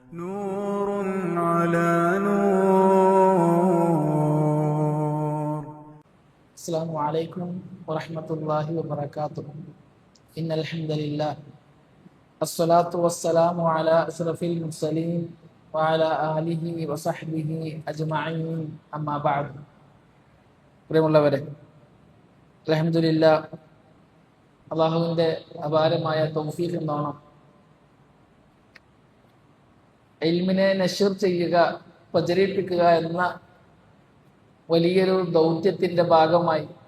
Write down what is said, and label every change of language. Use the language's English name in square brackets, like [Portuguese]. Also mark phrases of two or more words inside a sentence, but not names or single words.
[Arabic] نور على نور. السلام عليكم ورحمة الله وبركاته. إن الحمد لله الصلاة والسلام على أشرف المرسلين وعلى آله وصحبه أجمعين أما بعد. [Malayalam] പ്രിയമുള്ളവരെ, അൽഹംദുലില്ലാഹ് അള്ളാഹുവിൻ്റെ അപാരമായ തൗഫീഖ് എന്നോണം ഇൽമിനെ നശ്ർ ചെയ്യുക, പ്രചരിപ്പിക്കുക എന്ന വലിയൊരു ദൗത്യത്തിൻ്റെ ഭാഗമായി